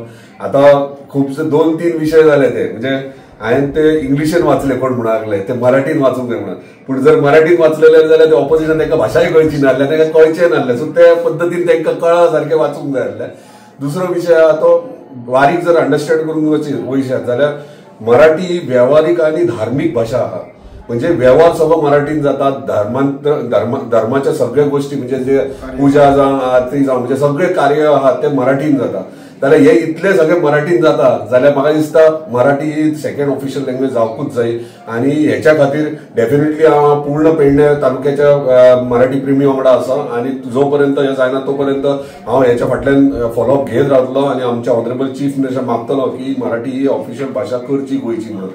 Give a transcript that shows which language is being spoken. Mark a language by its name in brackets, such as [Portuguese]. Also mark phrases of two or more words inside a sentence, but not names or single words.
[Konkani] आतां खुबशे 2-3 विशय जाले ते म्हणजे हांवें ते इंग्लिशीन वाचले कोण म्हणून लागले ते मराठीन वाचूंक जाय म्हणून, पूण जर मराठीन वाचलेले जाल्यार ते ऑपोजिशन तांकां भाशाय कळची नासले, तांकां कळचें नासलें, सो त्या पद्दतीन तांकां कळा सारकें वाचूंक जाय आसलें। दुसरो विषय तो बारीक जर अंडरस्टँड करून वयशात जाल्यार मराठी ही व्यावहारिक आणि धार्मिक भाषा आहा. म्हणजे व्यवहार सगळं मराठीन जातात. धर्माच्या सगळ्या गोष्टी म्हणजे जे पूजा जावं आरती जावं म्हणजे सगळे कार्य आहात ते मराठीन जातात. जाल्यार हे इतले सगळे मराठीन जाता जाल्यार म्हाका दिसता मराठी ही [English] second official language [Konkani] जावकूच जाय. आणि हेच्या खातीर डेफिनेटली हांव पूर्ण पेडणे तालुक्याच्या मराठी प्रेमी वांगडा आसा आणि जोपर्यंत हे जायना तोपर्यंत हांव हेच्या फाटल्यान फॉलोअप घेत रावतलो आणि आमच्या [English] honorable chief minister [Konkani] मागतलो की मराठी ही ऑफिशियल भाषा करची गोंयची म्हणून.